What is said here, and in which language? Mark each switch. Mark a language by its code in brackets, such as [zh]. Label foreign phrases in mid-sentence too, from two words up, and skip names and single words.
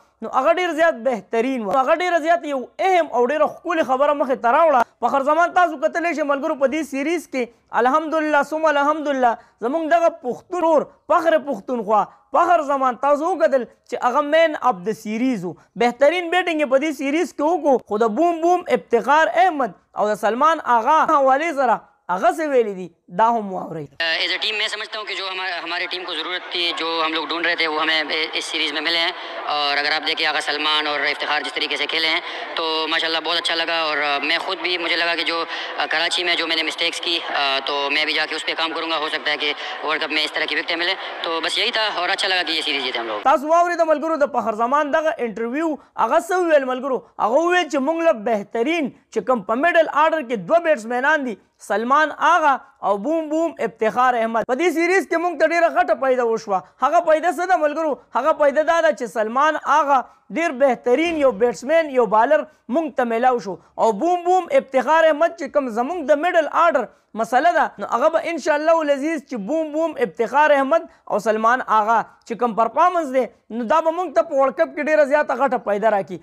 [ps] نو هغه ډېر زیات بهترین وه هغه ډېره زیات یو اهم او ډېره ښکلې خبره مخې ته راوړه فخر زمان تاسو کتلی شئ ملګرو په دې سیریز کې [ar] الحمدلله ثم الحمدلله [ps] زموږ دغه پښتون ورور فخر پښتونخوا فخر زمان تاسو وکتل چې هغه [en] مین اف د سیریز [ps] و بهترین بیټینګ یې په دې سیریز کې وکړو خو د بوم بوم افتخار احمد او د سلمان آغا حوالې سره هغه څه ویلي دي دا هم واورئ. [en] as a team [ur] میں سمجھتا ہوں کہ جو ہماری ٹیم کو ضرورت تھی، جو ہم لوگ ڈھونڈ رہے تھے، وہ ہمیں اس سیریز میں ملے ہیں. اور اگر آپ دیکھیے آغا سلمان اور افتخار جس طریقے سے کھیلے ہیں تو ماشاءاللہ بہت اچھا لگا. اور میں خود بھی، مجھے لگا کہ جو کراچی میں جو میں نے مسٹیکس کی تو میں بھی جا کے اس پر کام کروں گا. ہو سکتا ہے کہ ورلڈ کپ میں اس طرح کی وکٹیں ملے۔ تو بس یہی تھا اور اچھا لگا کہ یہ سیریز جیتے ہم لوگ. [ps] تاسو واورئ د ملګرو د فخر زمان دغه انټرویو هغه څه وویل ملګرو، هغه وویل چې موږ له بهترین چې کوم په [en] میډل آرډر [ps] کې دوه بیټسمینان دي، سلمان آغا او بوم بوم افتخار احمد. په دې سیریز کې موږ ته ډېره غټه پیدا وشوه. هغه پیدا څه ده ملګرو؟ هغه پیدا دا ده چې سلمان آغا ډېر بهترین یو بیټسمین، یو بالر موږ ته میلاو شو، او بوم بوم افتخار احمد چې کوم زموږ د [en] میډل آرډر [ps] مسله ده، نو هغه به [ar] ان شاء الله العزیز [ps] چې بوم بوم افتخار احمد او سلمان آغا چې کوم پرفارمنس دی، نو دا به موږ ته په ورلډ کپ کې ډېره زیاته غټه پیدا راکړي.